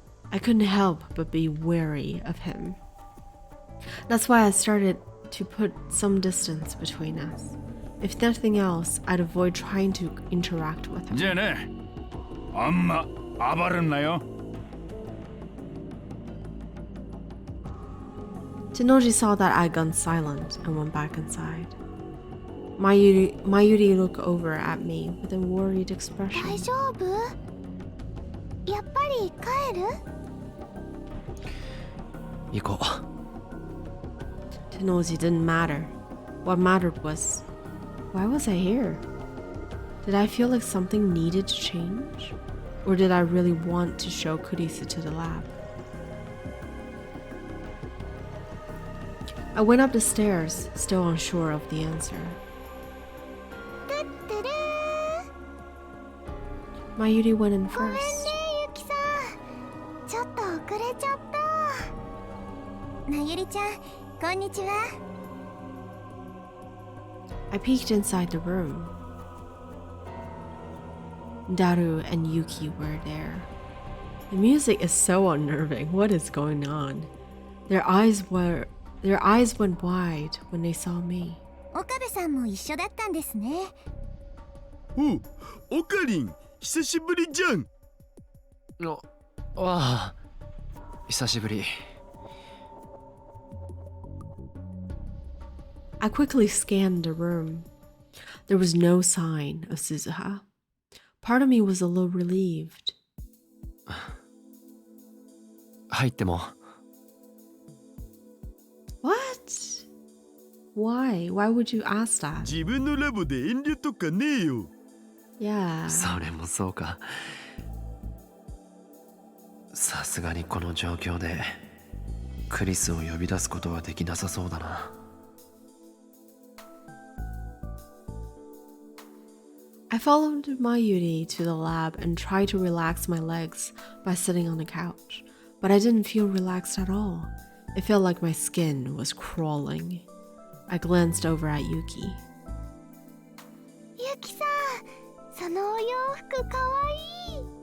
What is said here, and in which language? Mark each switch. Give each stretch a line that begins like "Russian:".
English: I couldn't help but be wary of him. That's why I started to put some distance between us. If nothing else, I'd avoid trying to interact with him.
Japanese: じゃあね、あんま暴るんなよ。
English: Tenoji saw that I'd gone silent and went back inside. Mayuri looked over at me with a worried expression.
Japanese: 大丈夫？やっぱり帰る？行こう。
English: Tenoji didn't matter. What mattered was, why was I here? Did I feel like something needed to change? Or did I really want to show Kurisu to the lab? I went up the stairs, still unsure of the answer.
Japanese: てってれー。
English: Mayuri went in
Japanese: ごめんね
English: first.
Japanese: ゆきさん。ちょっと遅れちゃった。まゆりちゃん、こんにちは。
English: I peeked inside the room. Daru and Yuki were there. The music is so unnerving. What is going on? Their eyes went wide when they saw me.
Japanese: 岡部さんも一緒だったんですね。お、オカリン、久しぶりじゃん。ああ、久しぶり。
English: I quickly scanned the room. There was no sign of Suzuha. Part of me was a little relieved.
Japanese: 入っても。
English: What? Why? Why would you ask that?
Japanese: 自分のラボで遠慮とかねえよ。
English: Yeah.
Japanese: それもそうか。さすがにこの状況でクリスを呼び出すことはできなさそうだな。
English: I followed Mayuri to the lab and tried to relax my legs by sitting on the couch, but I didn't feel relaxed at all. It felt like my skin was crawling. I glanced over at Yuki.
Japanese: ゆきさん、そのお洋服かわいい。